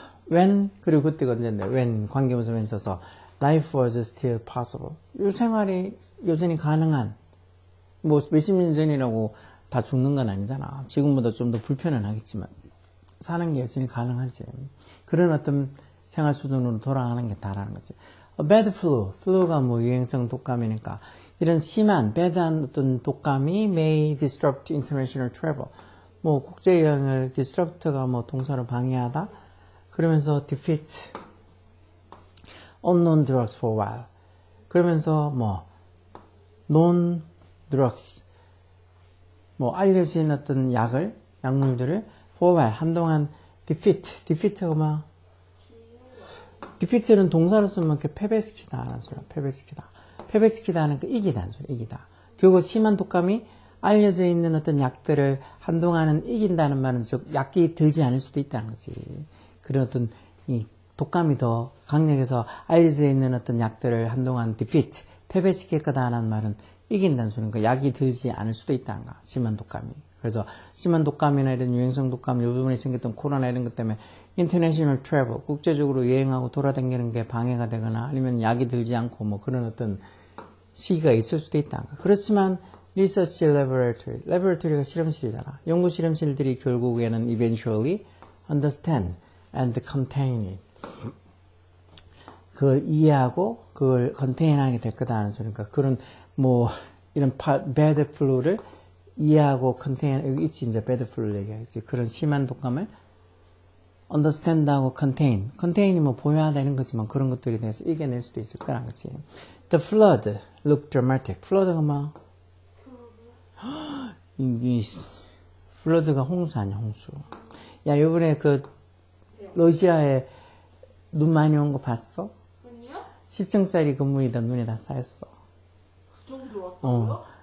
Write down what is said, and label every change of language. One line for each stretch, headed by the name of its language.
Korean: when, 그리고 그때가 언제인데, when, 관계부사 when 써서
English: life was still possible.
Korean: 이 생활이 여전히 가능한, 뭐 몇십 년 전이라고 다 죽는 건 아니잖아. 지금보다 좀 더 불편은 하겠지만 사는 게 여전히 가능하지. 그런 어떤 생활 수준으로 돌아가는 게 다라는 거지. bad flu, flu가 뭐 유행성 독감이니까 이런 심한, bad한 어떤 독감이
English: may disrupt international travel.
Korean: 뭐 국제 여행을 disrupt가 뭐 동사로 방해하다. 그러면서
English: defeat unknown drugs for a while.
Korean: 그러면서 뭐 known drugs, 뭐 알려진 어떤 약물들을 for a while, 한동안 defeat가 뭐 defeat는 동사로 쓰면 이렇게 패배시키다 하는 소리야. 패배시키다 하는 그 이기다 하는 소리야. 이기다. 그리고 심한 독감이 알려져 있는 어떤 약들을 한동안은 이긴다는 말은 즉 약이 들지 않을 수도 있다는 거지. 그런 어떤 이 독감이 더 강력해서 알려져 있는 어떤 약들을 한동안 defeat, 패배시킬 거다라는 말은 이긴다는 소리니까 약이 들지 않을 수도 있다는 거야. 심한 독감이. 그래서 심한 독감이나 이런 유행성 독감, 요 부분에 생겼던 코로나 이런 것 때문에 international travel, 국제적으로 여행하고 돌아다니는 게 방해가 되거나 아니면 약이 들지 않고 뭐 그런 어떤 시기가 있을 수도 있다. 그렇지만 research laboratory, laboratory가 실험실이잖아. 연구 실험실들이 결국에는
English: eventually understand and contain it.
Korean: 그걸 이해하고 그걸 contain하게 될 거다 하는 소리니까 그런 뭐 이런 bad flu를 이해하고 contain, 여기 있지 이제 bad flu를 얘기하겠지. 그런 심한 독감을 understand하고 contain이 뭐 보유하다 이런 거지만 그런 것들에 대해서 이겨낼 수도 있을 거란 거지.
English: The flood looked dramatic.
Korean: flood가 뭐 이 flood가 홍수 아니야, 홍수. 야, 요번에 그 러시아에 눈 많이 온 거 봤어? 아니요? 10층짜리 건물이다 눈에 다 쌓였어. 그 정도 왔다고요?